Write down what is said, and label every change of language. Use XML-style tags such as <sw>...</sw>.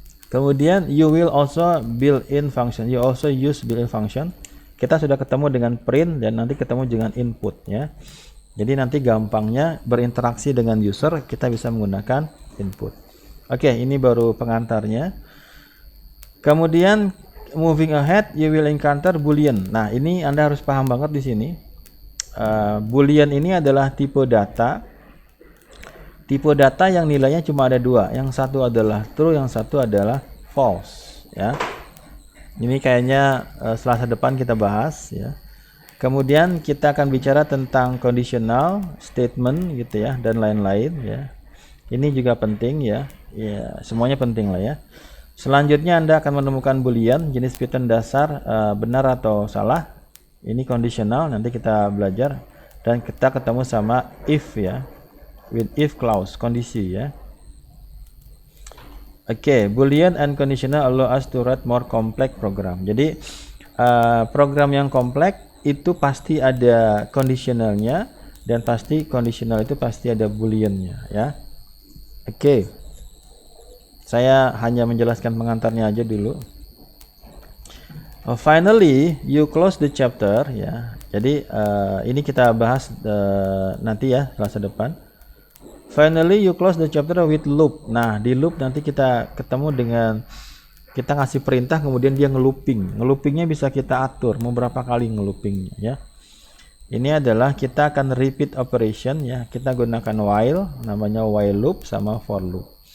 <en>Kemudian you will also built-in function. You also use built-in function.</en> <id>Kita sudah ketemu dengan print dan nanti ketemu dengan input, ya. Jadi nanti gampangnya berinteraksi dengan user, kita bisa menggunakan input. Oke, ini baru pengantarnya. Kemudian</id> <en>moving ahead, you will encounter boolean.</en> <id>Nah, ini Anda harus paham banget di sini. Boolean ini adalah tipe data. Tipe data yang nilainya cuma ada dua. Yang satu adalah true, yang satu adalah false, ya. Ini kayaknya Selasa depan kita bahas, ya. Kemudian kita akan bicara tentang conditional statement gitu, ya, dan lain-lain, ya. Ini juga penting, ya. Ya, semuanya penting lah, ya. Selanjutnya Anda akan menemukan boolean jenis pattern dasar benar atau salah. Ini conditional, nanti kita belajar. Dan kita ketemu sama if ya, with if clause, kondisi ya.</id> <en>Oke, boolean and conditional allow us to write more complex program.</en> <id>Jadi program yang kompleks itu pasti ada conditionalnya, dan pasti conditional itu pasti ada booleannya ya. Oke, saya hanya menjelaskan pengantarnya aja dulu.</id> <en>Finally, you close the chapter</en> <id>ya. Jadi ini kita bahas nanti ya, Selasa depan.</id> <en>Finally, you close the chapter with loop.</en> <id>Nah, di loop nanti kita ketemu dengan kita ngasih perintah, kemudian dia ngelooping. Ngeloopingnya bisa kita atur mau berapa kali ngeloopingnya ya. Ini adalah kita akan repeat operation ya. Kita gunakan while, namanya while loop sama for loop.</id>